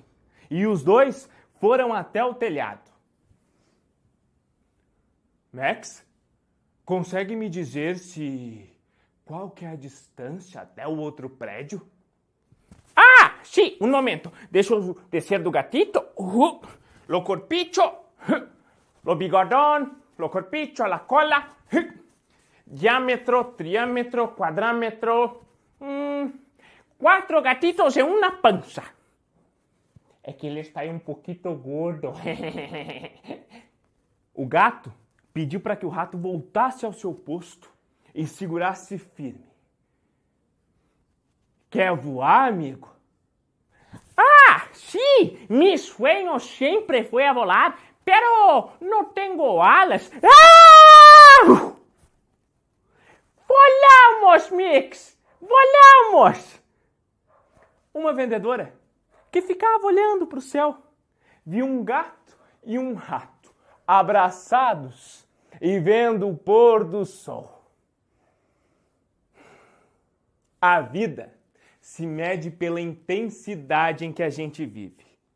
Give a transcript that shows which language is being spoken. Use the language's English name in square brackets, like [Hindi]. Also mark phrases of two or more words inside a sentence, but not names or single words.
[Portuguese] E os dois foram até o telhado. Max, consegue me dizer qual que é a distância até o outro prédio? Sim, um momento. Deixa eu descer do gatito. [Spanish] Lo corpicho. Lo bigodón. Lo corpicho, la cola. [Portuguese] Diâmetro, triâmetro, quadrâmetro. 4 gatitos e uma pança. É que ele está aí um pouquinho gordo. O gato pediu para que o rato voltasse ao seu posto e segurasse firme. Quer voar, amigo? [Spanish] Sí, mi sueño siempre fue a volar, pero no tengo alas. Volamos, Mix! Volamos! [Portuguese] Uma vendedora que ficava olhando para o céu viu um gato e um rato abraçados e vendo o pôr do sol. A vida se mede pela intensidade em que a gente vive.